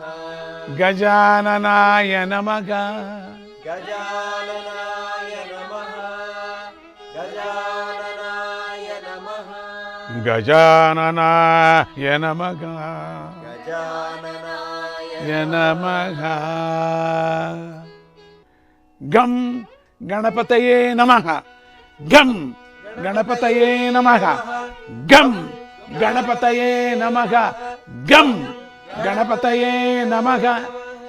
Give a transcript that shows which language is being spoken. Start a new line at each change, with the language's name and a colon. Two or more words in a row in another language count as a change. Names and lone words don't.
Sanskrit: ಗಜಾನನಾಯ ನಮಃ, ಗಜಾನನಾಯ ನಮಃ, ಗಜಾನನಾಯ ನಮಃ, ಗಜಾನನಾಯ ನಮಃ, ಗಜಾನನಾಯ ನಮಃ. ಗಂ ಗಣಪತಯೇ ನಮಃ, ಗಂ ಗಣಪತಯೇ ನಮಃ, ಗಂ ಗಣಪತಯೇ ನಮಃ, ಗಂ ಗಣಪತಯೇ ನಮಃ.